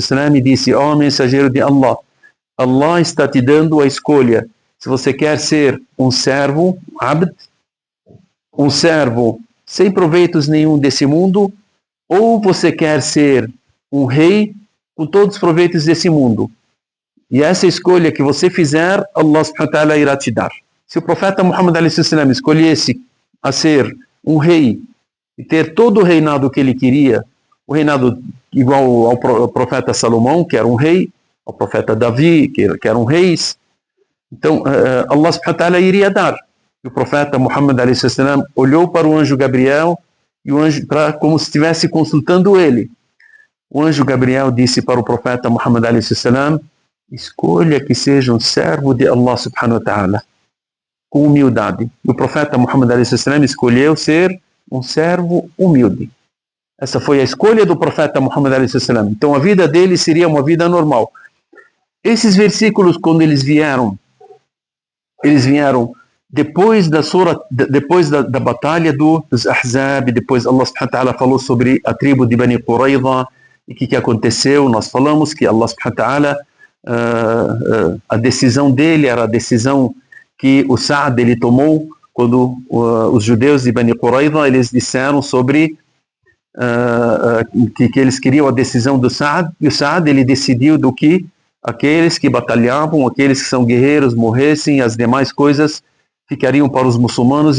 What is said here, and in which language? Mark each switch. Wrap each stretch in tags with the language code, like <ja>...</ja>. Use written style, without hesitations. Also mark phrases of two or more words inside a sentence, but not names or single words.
<pt>e disse, ó mensageiro de Allah, Allah está te dando a escolha, se você quer ser um servo, abd, um servo sem proveitos nenhum desse mundo, ou você quer ser um rei com todos os proveitos desse mundo. E essa escolha que você fizer,</pt> <ar>الله سبحانه وتعالى</ar> <pt>irá te dar. Se o profeta Muhammad a.s. escolhesse a ser um rei e ter todo o reinado que ele queria, o reinado igual ao profeta Salomão, que era um rei, ao profeta Davi, que eram reis, então</pt> <ar>الله سبحانه وتعالى</ar> <pt>iria dar. E o profeta Muhammad a.s. olhou para o anjo Gabriel, e o anjo, como se estivesse consultando ele. O anjo Gabriel disse para o profeta Muhammad a.s. escolha que seja um servo de</pt> <ar>الله سبحانه وتعالى,</ar> <pt>com humildade. E o profeta Muhammad a.s. escolheu ser um servo humilde. Essa foi a escolha do profeta Muhammad a.s. Então a vida dele seria uma vida normal. Esses versículos, quando eles vieram depois da surah, depois da batalha dos Ahzab, depois</pt> <ar>الله سبحانه وتعالى</ar> <pt>falou sobre a tribo de Bani Qurayza, e o que aconteceu. Nós falamos que</pt> <ar>الله سبحانه وتعالى,</ar> <pt>a decisão dele era a decisão que o Sa'd ele tomou quando os judeus de Bani Qurayza eles disseram sobre que eles queriam a decisão do Sa'd, e o Sa'd ele decidiu do que aqueles que batalhavam, aqueles que são guerreiros morressem, as demais coisas ficariam para os muçulmanos.</pt>